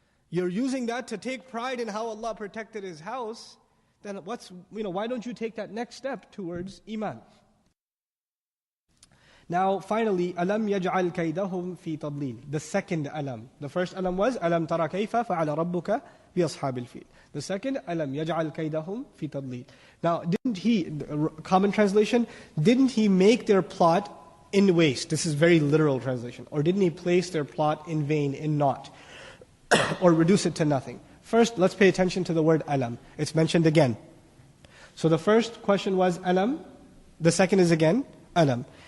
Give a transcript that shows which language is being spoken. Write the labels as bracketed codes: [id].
[en] You're using that to take pride in how Allah protected His house. Then why don't you take that next step towards Iman? Now finally, [ar] alam yaj'al kaydahum fi tadlil. [en] The second alam. The first alam was [ar] alam tara kayfa fa'ala rabbuka bi بِأَصْحَابِ الْفِيلِ. [en] The second, [ar] أَلَمْ يَجْعَلْ كَيْدَهُمْ فِي تَضْلِيلٍ. [en] Now, didn't he, common translation, didn't he make their plot in waste? This is very literal translation. Or didn't he place their plot in vain, in naught? Or reduce it to nothing? First, let's pay attention to the word alam. It's mentioned again. So the first question was alam. The second is again alam.